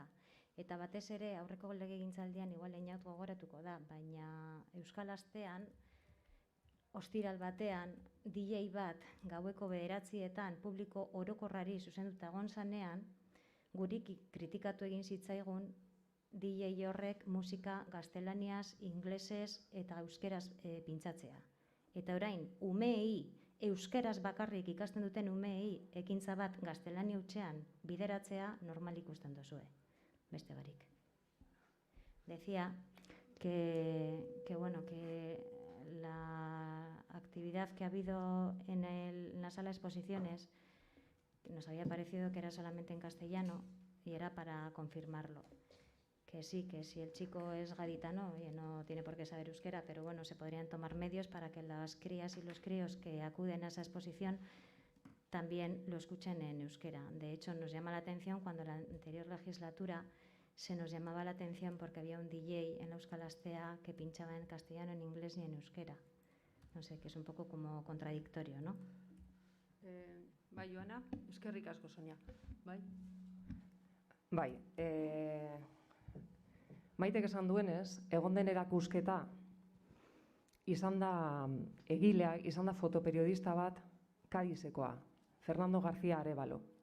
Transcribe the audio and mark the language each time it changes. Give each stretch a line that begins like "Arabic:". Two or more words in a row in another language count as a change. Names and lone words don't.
Basque: Eta batez ere aurreko legegintzaldian igual Einaut gogoratuko da, baina Euskal Astean ostiral batean DJ bat gaueko 9etan publiko orokorrari zuzenduta egon zanean, gurik kritikatu egin zitzaigun DJ horrek musika gaztelaniaz, inglesez eta euskeraz pintzatzea. Eta orain, umeei, euskeraz bakarrik ikasten duten umeei ekintza bat gaztelania hutsean bideratzea normal ikusten duzue. Beste barik.
Spanish: Decía que la actividad que ha habido en la sala de exposiciones nos había parecido que era solamente en castellano y era para confirmarlo. Que sí, que si el chico es gaditano, oye, no tiene por qué saber euskera, pero bueno, se podrían tomar medios para que las crías y los críos que acuden a esa exposición también lo escuchen en euskera. De hecho, nos llama la atención cuando en la anterior legislatura se nos llamaba la atención porque había un DJ en la Euskal Astea que pinchaba en castellano, en inglés y en euskera. No sé, que es un poco como contradictorio, ¿no?
Basque: Bai, Joana, eskerrik asko, Sonia. Bai? Bai, Maitek esan duenez, egon den erakusketa izan da egilea, izan da fotoperiodista bat Kadizekoa, Fernando García Arévalo.